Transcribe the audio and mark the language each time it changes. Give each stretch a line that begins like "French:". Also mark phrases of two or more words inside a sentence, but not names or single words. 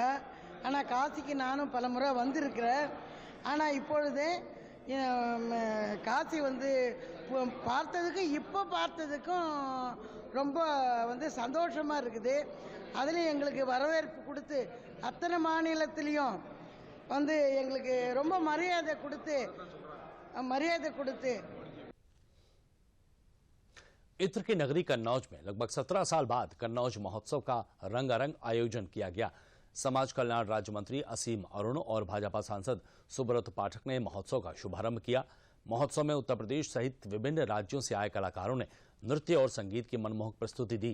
Tamil: ஆனால் காசிக்கு நானும் பல முறை வந்திருக்கிறேன். ஆனால் இப்பொழுது காசி பார்த்ததுக்கு இப்போ பார்த்ததுக்கும் ரொம்ப சந்தோஷமாக இருக்குது. அதுலேயும் எங்களுக்கு வரவேற்பு கொடுத்து அத்தனை மாநிலத்திலையும் எங்களுக்கு ரொம்ப மரியாதை கொடுத்து
Hindi: इत्र की नगरी कन्नौज में लगभग 17 साल बाद कन्नौज महोत्सव का रंगारंग आयोजन किया गया। समाज कल्याण राज्य मंत्री असीम अरुण और भाजपा सांसद सुब्रत पाठक ने महोत्सव का शुभारंभ किया। महोत्सव में उत्तर प्रदेश सहित विभिन्न राज्यों से आए कलाकारों ने नृत्य और संगीत की मनमोहक प्रस्तुति दी।